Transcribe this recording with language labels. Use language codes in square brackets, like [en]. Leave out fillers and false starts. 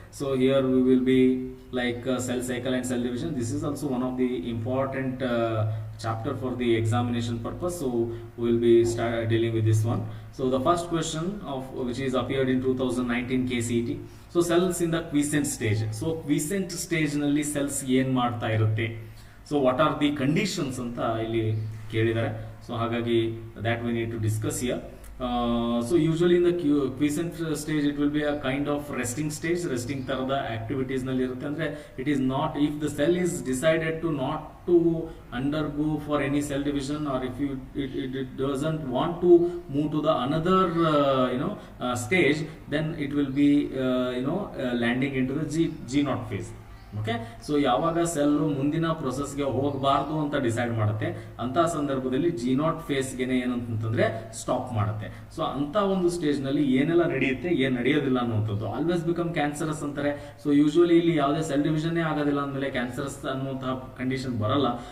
[en] So here we will be like cell cycle and cell division. This is also one of the important chapter for the examination purpose, so we will be dealing with this one. So the first question of which is appeared in 2019 KCET. So cells in the quiescent stage. [kn] So ಕ್ವಿಸೆಂಟ್ stage ನಲ್ಲಿ cells ಏನ್ ಮಾಡ್ತಾ ಇರುತ್ತೆ, [en] so what are the conditions [kn] ಅಂತ ಇಲ್ಲಿ ಕೇಳಿದ್ದಾರೆ. [en] so [kn] ಹಾಗಾಗಿ [en] That we need to discuss here. So usually in the quiescent stage it will be a kind of resting stage. [kn] Resting ತರದ activities ನಲ್ಲಿ ಇರುತ್ತೆ. ಅಂದ್ರೆ [en] it is not, if the cell is decided to not to undergo for any cell division, or if it doesn't want to move to the another stage, then it will be landing into the G0 phase. [kn] Okay, so ಯಾವಾಗ cell ಮುಂದಿನ ಪ್ರೊಸೆಸ್ಗೆ ಹೋಗಬಾರ್ದು ಅಂತ decide ಮಾಡುತ್ತೆ, ಅಂತ ಸಂದರ್ಭದಲ್ಲಿ G0 ಫೇಸ್ಗೆ ಏನಂತಂದ್ರೆ stop ಮಾಡುತ್ತೆ. So ಅಂತ ಒಂದು ಸ್ಟೇಜ್ ನಲ್ಲಿ ಏನೆಲ್ಲ ನಡೆಯುತ್ತೆ, ಏನ್ ನಡೆಯೋದಿಲ್ಲ ಅನ್ನುವಂಥದ್ದು [en] always become cancerous [kn] ಅಂತಾರೆ. ಸೊ ಯೂಶುವಲಿ ಇಲ್ಲಿ ಯಾವುದೇ ಸೆಲ್ ಡಿವಿಷನ್ ಆಗೋದಿಲ್ಲ ಅಂದಮೇಲೆ ಕ್ಯಾನ್ಸರಸ್ ಅನ್ನುವಂತಹ ಕಂಡೀಷನ್ ಬರಲ್ಲ.